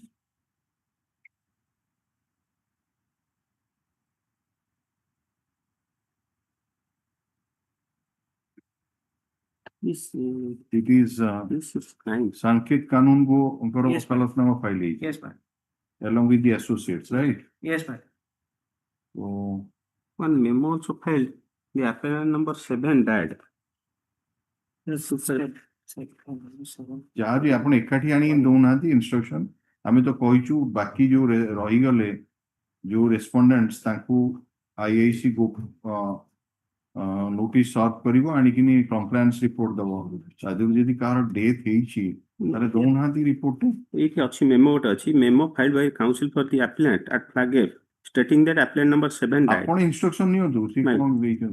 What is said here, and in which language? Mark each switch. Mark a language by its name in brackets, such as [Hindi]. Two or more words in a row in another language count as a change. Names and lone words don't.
[English] this It is this is nice. Sanket Kanungo Yes, ma'am. Wakalatnama file. Yes, ma'am. Along with the associates, right? Yes, ma'am. So, One memo also filed. The appellant number 7 died. [Odia] ଯାହା ବି ଆପଣ ଏକାଠି ଆଣିକି ଦଉନାହାନ୍ତି ଇନଷ୍ଟ୍ରକ୍ସନ ଆମେ ତ କହିଛୁ ବାକି ଯୋଉ ରହିଗଲେ ଯୋଉ ରେସ୍ପଣ୍ଡେଣ୍ଟସ୍ ତାଙ୍କୁ [English] IIC notice serve [Odia] କରିବ ଆଣିକିନି [English] compliance report [Odia] ଦବ ତାଦେହରୁ ଯଦି କାହାର ଡେଥ୍ ହେଇଛି ତାହେଲେ ଦଉନାହାନ୍ତି ରିପୋର୍ଟ ଏଇଠି ଅଛି ମେମୋ ଗୋଟେ ଅଛି ମେମୋ [English] filed by counsel for the appellant at Flagger stating that appellant number 7 died. [Odia] ଆପଣ ଇନଷ୍ଟ୍ରକ୍ସନ ନିଅନ୍ତୁ ସେ କଣ ଦେଇଛନ୍ତି